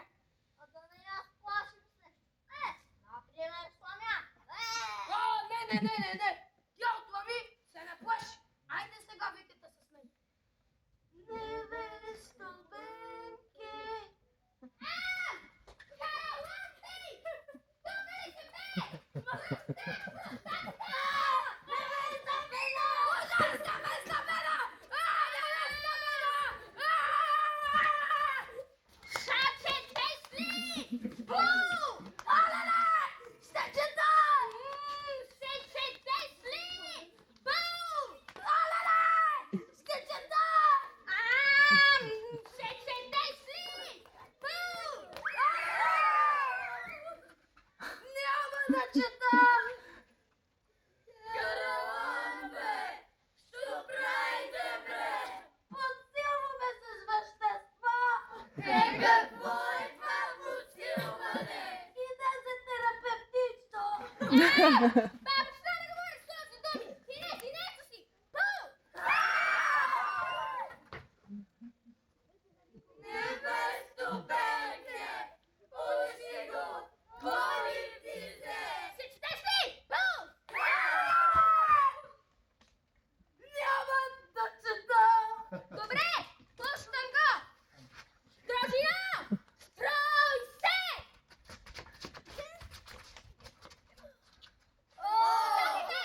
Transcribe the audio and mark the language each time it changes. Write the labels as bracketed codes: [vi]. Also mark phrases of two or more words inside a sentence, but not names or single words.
[bg] А да не я сплашим с нещо. Например, сламя. Не. Тя от лами се не плаши. Айде сега викайте с мен. Невесто Бенке. Караламби! Добре се бе! Шаче Тесли! Бу! Шече Тесли! Бу! Шече Тесли! Бу! Няма да чета! Караламбе! Що правите, бре? Подсилваме се с вещества! Какво е това подсилване? Иде за терапевтично! Бабо, що не говориш този думи? Инето си! Бу! Невесто Бенке! Пуши го! Боли ти се! Шече Тесли! Бу! Няма да чета! Добре, пущам го! Дружина! Строй се! Чакайте!